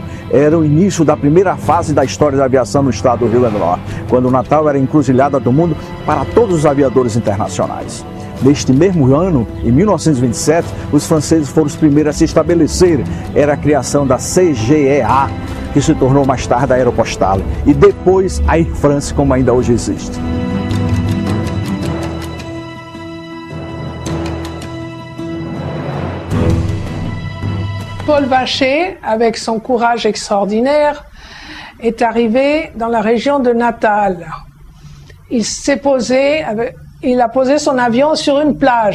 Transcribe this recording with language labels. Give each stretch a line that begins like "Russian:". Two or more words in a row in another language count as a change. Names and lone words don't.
Portuguese: Era o início da primeira fase da história da aviação no estado do Rio Grande do Norte, quando o Natal era a encruzilhada do mundo para todos os aviadores internacionais. Neste mesmo ano, em 1927, os franceses foram os primeiros a se estabelecer. Era a criação da CGEA, que se tornou mais tarde a Aeropostale, e depois a Air France, como ainda hoje existe.
French: Paul Vacher, avec son courage extraordinaire, est arrivé dans la région de Natal. Il a posé son avion sur une plage.